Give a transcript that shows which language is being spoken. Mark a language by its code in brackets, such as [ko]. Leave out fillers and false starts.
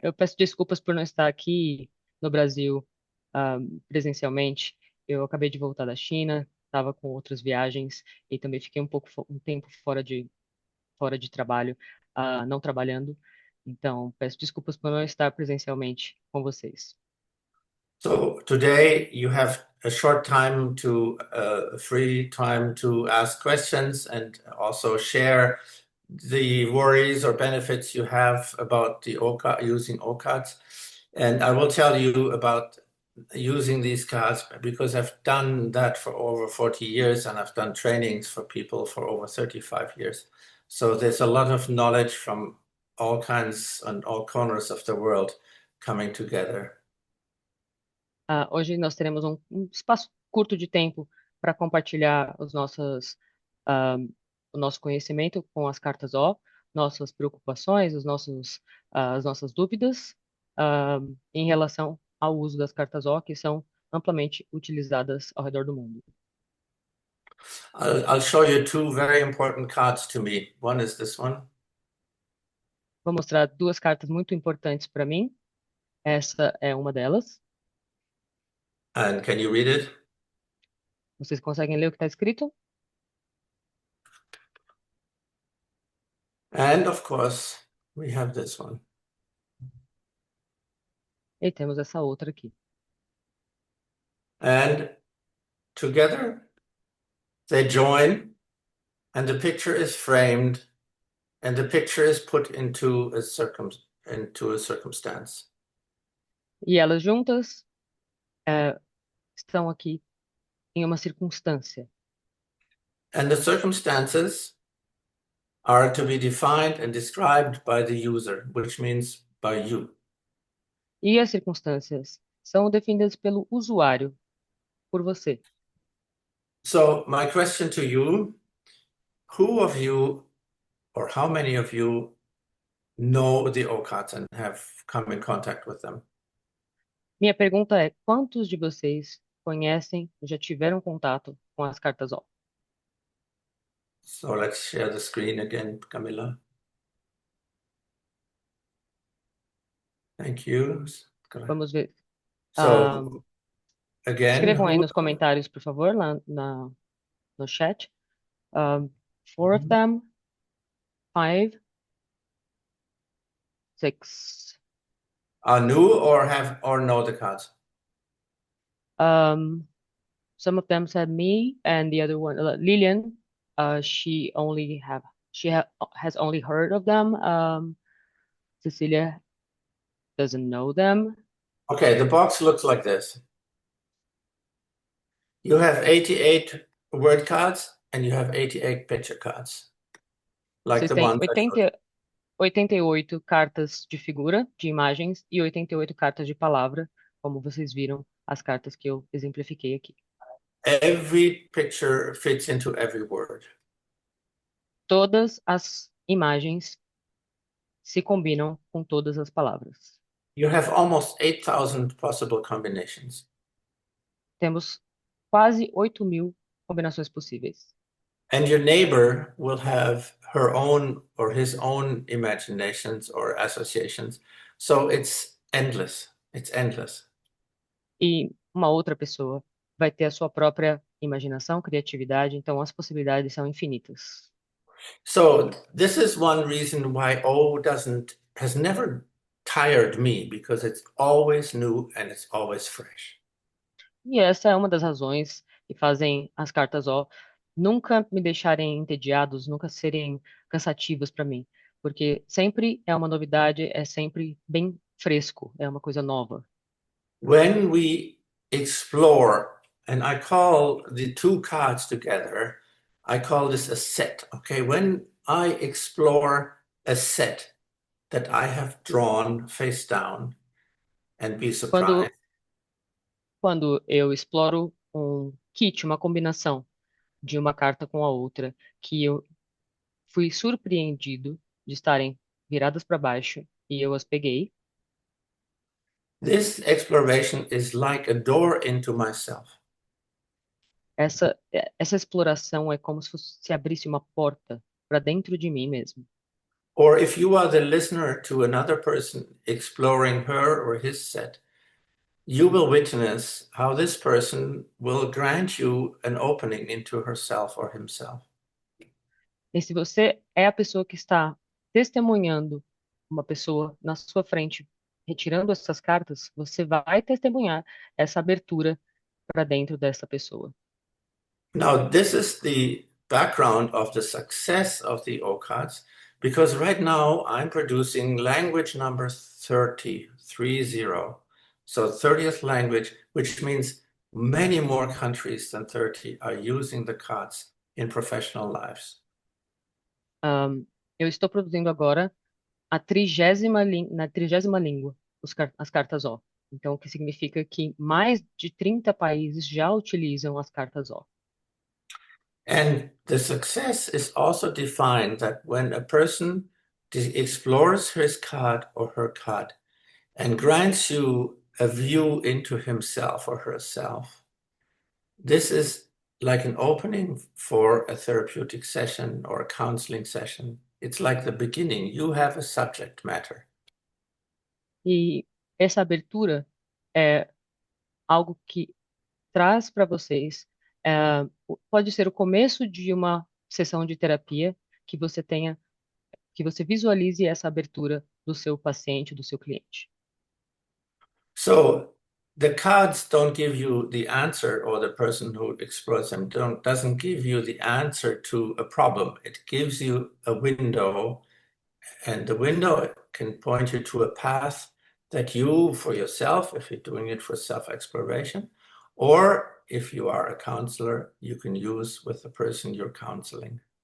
[pt] Eu peço desculpas por não estar aqui no Brasil, presencialmente. Eu acabei de voltar da China, estava com outras viagens e também fiquei um tempo fora de trabalho, não trabalhando. Então, peço desculpas por não estar presencialmente com vocês. [en] So today you have a short time to free time to ask questions and also share the worries or benefits you have about the OCAD, using OCADs. And I will tell you about using these cards because I've done that for over 40 years and I've done trainings for people for over 35 years. So there's a lot of knowledge from all kinds and all corners of the world coming together. [pt] Hoje nós teremos um espaço curto de tempo para compartilhar ah, o nosso conhecimento com as cartas O, nossas preocupações, as nossas dúvidas, ah, em relação ao uso das cartas O, que são amplamente utilizadas ao redor do mundo. [en] I'll show you two very important cards to me. One is this one. [pt] Vou mostrar duas cartas muito importantes para mim. Essa é uma delas. [en] And can you read it? [pt] Vocês conseguem ler o que está escrito? [en] And of course, we have this one. [pt] E temos essa outra aqui. [en] And together they join, and the picture is framed, and the picture is put into a circumstance. [pt] E elas juntas, estão aqui em uma circunstância. [en] And the circumstances are to be defined and described by the user, which means by you. [pt] E as circunstâncias são definidas pelo usuário, por você. [en] So my question to you, who of you or how many of you know the OCADs and have come in contact with them? [pt] Minha pergunta é: quantos de vocês conhecem, já tiveram contato com as cartas O? [en] So let's share the screen again, Camilla. Thank you. [pt] Vamos ver. Ah, [en] So again, [pt] escrevam aí [en] who? [pt] nos comentários, por favor, no chat. [en] Four of them, five, six. Are new or have or know the cards? Some of them said me, and the other one, Lillian. Has only heard of them. Cecilia doesn't know them. Okay, the box looks like this. You have 88 word cards and you have 88 picture cards. Like [pt] Vocês [en] the [pt] têm [en] ones I showed. [pt] 88 cartas de figura, de imagens, e 88 cartas de palavra, como vocês viram as cartas que eu exemplifiquei aqui. [en] Every picture fits into every word. [pt] Todas as imagens se combinam com todas as palavras. [en] You have almost 8,000 possible combinations. [pt] Temos quase 8.000 combinações possíveis. [en] And your neighbor will have her own or his own imaginations or associations. So it's endless. It's endless. [pt] E uma outra pessoa vai ter a sua própria imaginação, criatividade, então as possibilidades são infinitas. [en] So this is one reason why O has never tired me because it's always new and it's always fresh. [pt] E essa é uma das razões que fazem as cartas O nunca me deixarem entediados, nunca serem cansativas para mim, porque sempre é uma novidade, é sempre bem fresco, é uma coisa nova. [en] When we explore, and I call the two cards together, I call this a set. Okay, when I explore a set that I have drawn face down and be surprised. [pt] Quando, quando eu exploro um kit, uma combinação de uma carta com a outra, que eu fui surpreendido de estarem viradas para baixo e eu as peguei. [en] This exploration is like a door into myself. [pt] Essa exploração é como se abrisse uma porta para dentro de mim mesmo. [en] Or if you are the listener to another person exploring her or his set, you will witness how this person will grant you an opening into herself or himself. [pt] E se você é a pessoa que está testemunhando uma pessoa na sua frente, retirando essas cartas, você vai testemunhar essa abertura para dentro dessa pessoa. [en] Now, this is the background of the success of the OCADs, because right now I'm producing language number 30, 30. So 30th language, which means many more countries than 30 are using the cards in professional lives. [pt] Eu estou produzindo agora na 30ª língua as cartas O. Então, o que significa que mais de 30 países já utilizam as cartas O. [en] And the success is also defined that when a person explores his card or her card and grants you a view into himself or herself, this is like an opening for a therapeutic session or a counseling session. It's like the beginning. You have a subject matter. [pt] E essa abertura é algo que traz para vocês, pode ser o começo de uma sessão de terapia que você tenha, que você visualize essa abertura do seu paciente, do seu cliente. [en] So the cards don't give you the answer, or the person who explores them doesn't give you the answer to a problem. It gives you a window, and the window can point you to a path that you, for yourself, if you're doing it for self-exploration, or if you are a counselor, you can use with the person you're counseling.